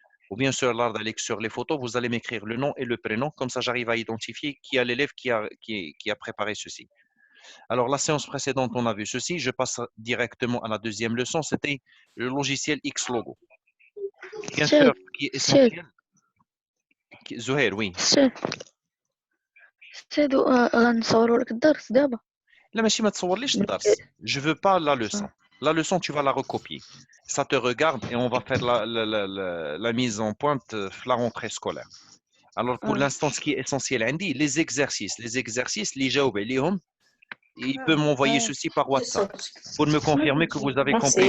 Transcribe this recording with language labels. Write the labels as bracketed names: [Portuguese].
[French] Ou bien sur l'art d'Alex, sur les photos, vous allez m'écrire le nom et le prénom. Comme ça, j'arrive à identifier qui a l'élève qui a préparé ceci. Alors, la séance précédente, on a vu ceci. Je passe directement à la deuxième leçon. C'était le logiciel Xlogo. Bien sûr, [Arabic] أستاذ [French] ce qui est [Arabic] أستاذ [French] essentiel. Zohair, oui. [Arabic] أستاذ أستاذ غنصوروا لك الدرس دابا. لا ماشي ما تصورليش الدرس. [French] Je veux pas la leçon. La leçon, tu vas la recopier. Ça te regarde et on va faire la mise en pointe la rentrée scolaire. Alors, pour l'instant, ce qui est essentiel, Andy, les exercices. Les exercices, les [Arabic] جاوب عليهم. [French] Il peut m'envoyer ceci par WhatsApp pour me confirmer que vous avez compris